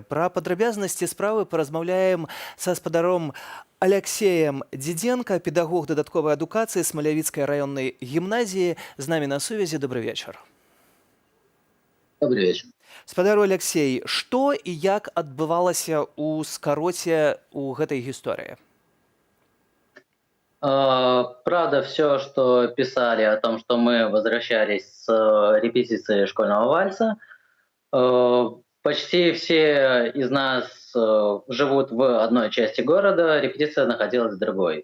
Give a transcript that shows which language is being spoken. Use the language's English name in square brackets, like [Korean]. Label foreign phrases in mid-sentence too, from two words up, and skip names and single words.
[Belarusian] Пра падрабязнасці справы паразмаўляем са спадаром Алексеем Дзідзенка, педагог дадатковай адукацыі Смалявіцкай раённай гімназіі. З намі на сувязі. Добры вечар. [Russian] Добрый вечер. [Belarusian] Спадару Алексей, што і як адбывалася ў скароце ў гэтай гісторыі? [Russian] Правда, все, что писали о том, что мы возвращались с репетиции школьного вальса, почти все из нас живут в одной части города, репетиция находилась в другой.